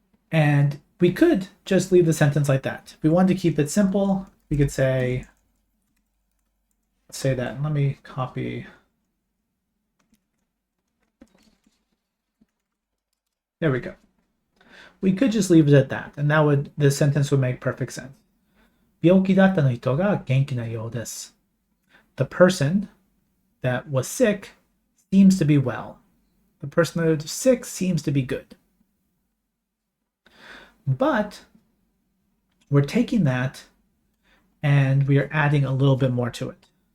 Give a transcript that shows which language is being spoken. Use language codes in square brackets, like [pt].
[en] And we could just leave the sentence like that. If we wanted to keep it simple, we could say that. Let me copy. There we go. We could just leave it at that, and the sentence would make perfect sense. [ja] 病気だったの人が元気なようです. [en] The person that was sick seems to be well. The person that was sick seems to be good. But we're taking that and we are adding a little bit more to it.